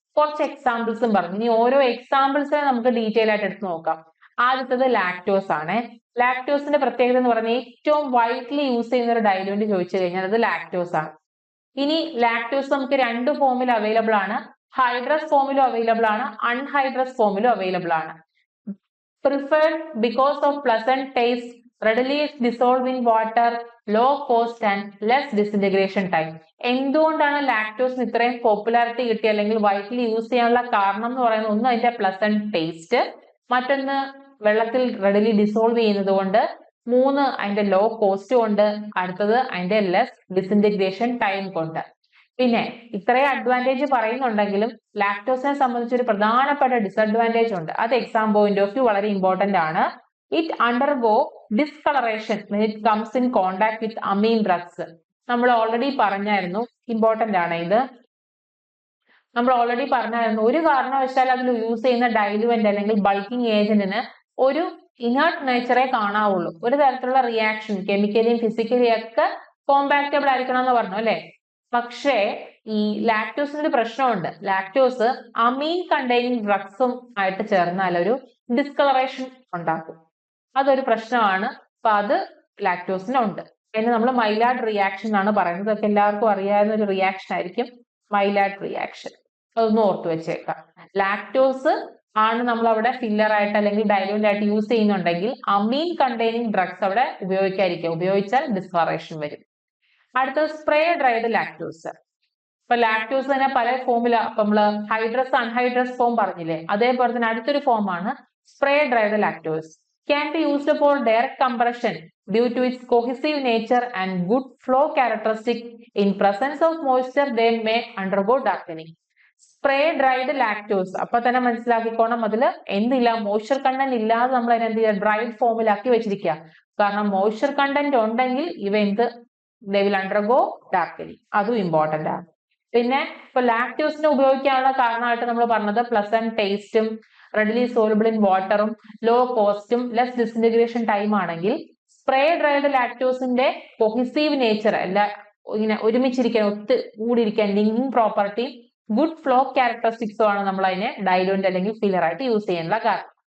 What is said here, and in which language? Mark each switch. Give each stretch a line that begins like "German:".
Malayalam: കുറച്ച് എക്സാമ്പിൾസും പറഞ്ഞു. ഇനി ഓരോ എക്സാമ്പിൾസിനെ നമുക്ക് ഡീറ്റെയിൽ ആയിട്ട് എടുത്ത് നോക്കാം. ആദ്യത്തത് ലാക്ടോസ് ആണ്. ലാക്ടോസിന്റെ പ്രത്യേകത എന്ന് പറഞ്ഞാൽ ഏറ്റവും വൈഡ്ലി യൂസ് ചെയ്യുന്ന ഒരു ഡൈലുവന്റ് ചോദിച്ചു കഴിഞ്ഞാൽ അത് ലാക്ടോസ് ആണ്. ഇനി ലാക്ടോസ് നമുക്ക് രണ്ട് ഫോമിൽ അവൈലബിൾ ആണ്. ഹൈഡ്രസ് ഫോമിലും അവൈലബിൾ ആണ്, അൺഹൈഡ്രസ് ഫോമിലും അവൈലബിൾ ആണ്.
English: Preferred because of pleasant taste, readily dissolve in water, low cost and less disintegration time.
Malayalam: എന്തുകൊണ്ടാണ് ലാക്ടോസിന് ഇത്രയും പോപ്പുലാരിറ്റി കിട്ടി അല്ലെങ്കിൽ വൈഡ്ലി യൂസ് ചെയ്യാനുള്ള കാരണം എന്ന് പറയുന്നത്, ഒന്ന് അതിന്റെ പ്ലസന്റ് ടേസ്റ്റ്, മറ്റൊന്ന് വെള്ളത്തിൽ റെഡിലി ഡിസോൾവ് ചെയ്യുന്നത് കൊണ്ട്, മൂന്ന് അതിന്റെ ലോ കോസ്റ്റ് കൊണ്ട്, അടുത്തത് അതിന്റെ ലെസ് ഡിസിന്റഗ്രേഷൻ ടൈം കൊണ്ട്. പിന്നെ ഇത്രയും അഡ്വാൻറ്റേജ് പറയുന്നുണ്ടെങ്കിലും ലാക്ടോസിനെ സംബന്ധിച്ച് ഒരു പ്രധാനപ്പെട്ട ഡിസഡ്വാൻറ്റേജ് ഉണ്ട്. അത് എക്സാം പോയിന്റ് ഓഫ് വ്യൂ വളരെ ഇമ്പോർട്ടന്റ് ആണ്.
English: It undergo discoloration when it comes in contact with amine drugs.
Malayalam: നമ്മൾ ഓൾറെഡി പറഞ്ഞായിരുന്നു, ഇമ്പോർട്ടന്റ് ആണ് ഇത്. നമ്മൾ ഓൾറെഡി പറഞ്ഞായിരുന്നു, ഒരു കാരണവശാൽ അതിൽ യൂസ് ചെയ്യുന്ന ഡൈലുവന്റ് അല്ലെങ്കിൽ ബൾക്കിംഗ് ഏജന്റിന് ഒരു ഇനേർട്ട് നേച്ചറെ കാണാവുള്ളൂ. ഒരു തരത്തിലുള്ള റിയാക്ഷൻ കെമിക്കലിയും ഫിസിക്കലിയും ഒക്കെ കോമ്പാക്റ്റബിൾ ആയിരിക്കണം എന്ന് പറഞ്ഞു അല്ലെ. പക്ഷേ ഈ ലാക്ടോസിന് ഒരു പ്രശ്നമുണ്ട്. ലാക്ടോസ് അമീൻ കണ്ടെയ്നിങ് ഡ്രഗ്സും ആയിട്ട് ചേർന്നാൽ ഒരു ഡിസ്കളറേഷൻ ഉണ്ടാക്കും. അതൊരു പ്രശ്നമാണ്. അപ്പൊ അത് ലാക്ടോസിനുണ്ട്. അതിന് നമ്മൾ മൈലാർഡ് റിയാക്ഷൻ എന്നാണ് പറയുന്നത്. അതൊക്കെ എല്ലാവർക്കും അറിയാവുന്ന ഒരു റിയാക്ഷൻ ആയിരിക്കും മൈലാർഡ് റിയാക്ഷൻ. അതൊന്ന് ഓർത്തു വെച്ചേക്കാം. ലാക്ടോസ് ആണ് നമ്മൾ അവിടെ ഫില്ലർ ആയിട്ട് അല്ലെങ്കിൽ ഡൈലൂന്റ് ആയിട്ട് യൂസ് ചെയ്യുന്നുണ്ടെങ്കിൽ അമീൻ കണ്ടെയ്നിങ് ഡ്രഗ്സ് അവിടെ ഉപയോഗിക്കാതിരിക്കുക. ഉപയോഗിച്ചാൽ ഡിസ്കളറേഷൻ വരും. അടുത്തത് സ്പ്രേ ഡ്രൈഡ് ലാക്ടോസ്. ഇപ്പൊ ലാക്ടോസ് തന്നെ പല ഫോമില, നമ്മള് ഹൈഡ്രസ് അൺഹൈഡ്രസ് ഫോം പറഞ്ഞില്ലേ, അതേപോലെ തന്നെ അടുത്തൊരു ഫോമാണ് spray dried lactose.
English: Can be used for direct compression due to its cohesive nature and good flow characteristic. In presence of moisture, they may undergo darkening.
Malayalam: Spray dried lactose അപ്പൊ തന്നെ മനസ്സിലാക്കിക്കോണം, അതിൽ എന്തില്ല, moisture content ഇല്ലാതെ നമ്മൾ അതിനെ എന്ത് ചെയ്യുക, dried ഫോമിലാക്കി വെച്ചിരിക്കുക. കാരണം മോയ്സ്ചർ കണ്ടന്റ് ഉണ്ടെങ്കിൽ ഇവ എന്ത്,
English: they will undergo darkening.
Malayalam: അതും ഇമ്പോർട്ടന്റ് ആണ്. പിന്നെ ഇപ്പൊ ലാക്ടോസിനെ ഉപയോഗിക്കാനുള്ള കാരണമായിട്ട് നമ്മൾ പറഞ്ഞത് പ്ലസന്റ് ടേസ്റ്റും റെഡിലി സോലബിൾ ഇൻ വാട്ടറും ലോ കോസ്റ്റും ലെസ് ഡിസിന്റഗ്രേഷൻ ടൈം ആണെങ്കിൽ സ്പ്രേ ഡ്രൈഡ് ലാക്ടോസിന്റെ കൊഹിസീവ് നേച്ചർ, എല്ലാ ഇങ്ങനെ ഒരുമിച്ചിരിക്കാൻ, ഒത്ത് കൂടിയിരിക്കാൻ, ലിങ്കിങ് പ്രോപ്പർട്ടി, ഗുഡ് ഫ്ലോ ക്യാരക്ടറിസ്റ്റിക്സും ആണ് നമ്മൾ അതിനെ ഡൈലൂന്റ് അല്ലെങ്കിൽ ഫില്ലർ ആയിട്ട് യൂസ് ചെയ്യാനുള്ള കാരണം.